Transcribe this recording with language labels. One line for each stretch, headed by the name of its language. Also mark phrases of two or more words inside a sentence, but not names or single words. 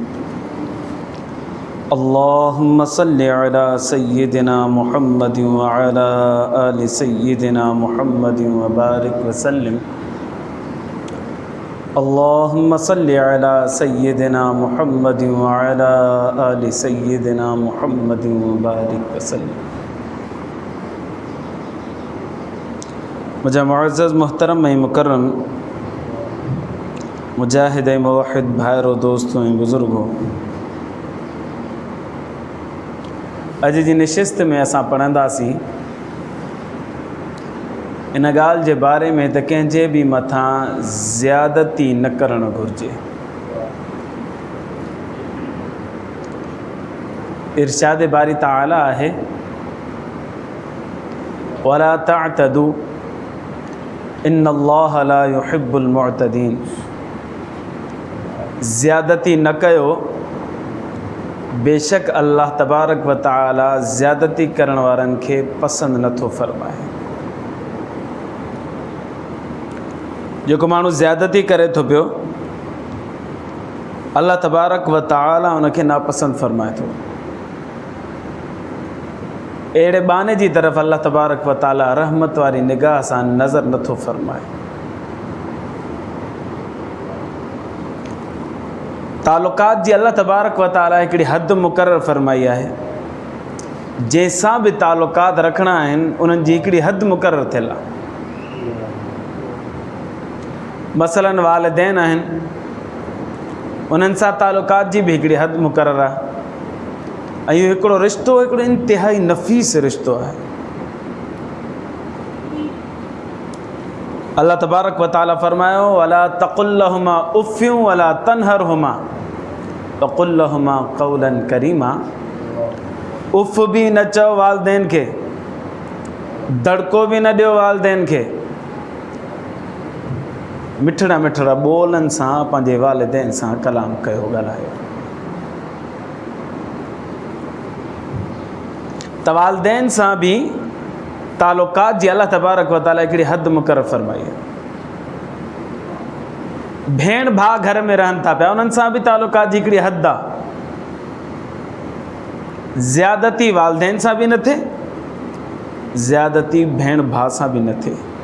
Arabic: اللهم صل على سيدنا محمد وعلى آل سيدنا محمد وبارك وسلم. اللهم صل على سيدنا محمد وعلى آل سيدنا محمد وبارك وسلم.
Sindhi: मुझे मुअज़्ज़ज़ मोहतरम मुकर्रम मुजाहिद मुवहिद भाइरों दोस्तों बुज़ुर्गों, अज जी नशिस्त में असां पढ़ंदासीं इन ॻाल्हि जे बारे में त कंहिंजे बि मथां ज़्यादती न करणु घुरिजे। इरशाद बारी ताला आहे
Arabic: ولا تعتدوا إن الله لا يحب المعتدين.
Sindhi: ज़्यादती न कयो, बेशक
Arabic: الله تبارك وتعالى
Sindhi: ज़्यादती करण वारनि खे पसंदि नथो फरमाए। जेको माण्हू ज़्यादती करे थो पियो,
Arabic: الله تبارك وتعالى
Sindhi: उनखे नापसंद फरमाए थो। अहिड़े बाने जी तरफ़
Arabic: الله تبارك وتعالى
Sindhi: रहमत वारी निगाह सां नज़र नथो फरमाए। तालुकात जी
Arabic: الله تبارك وتعالى
Sindhi: हिकिड़ी हद मुक़ररु फरमाई आहे। जंहिंसां बि तालुकात रखणा आहिनि उन्हनि जी हिकिड़ी हद मुक़ररु थियल आहे। मसलन वालिदैन आहिनि, उन्हनि सां तालुकात जी बि हिकिड़ी हद मुक़ररु आहे। ऐं इहो हिकिड़ो रिश्तो हिकिड़ो इंतिहाई नफ़ीस रिश्तो आहे।
Arabic: الله تبارك وتعالى
Sindhi: फरमायो
Arabic: ولا تقل لهما أف ولا تنهرهما وقل لهما قولا كريما.
Sindhi: उफ़ भी न चओ वालिदैन खे, दड़को भी न ॾियो वालिदैन खे। मिठड़ा मिठड़ा ॿोलनि सां पंहिंजे वालिदैन सां कलाम कयो, ॻाल्हायो। त वालिदैन सां बि तालुकात जी
Arabic: الله تبارك وتعالى
Sindhi: हिकिड़ी हद मुक़ररु फरमाई आहे। भेण भाउ घर में रहनि था पिया, उन्हनि सां बि तालुकात जी हिकिड़ी हद आहे। ज़्यादती वालिदैन सां बि न थिए, ज़्यादती भेण भाउ सां बि न थिए।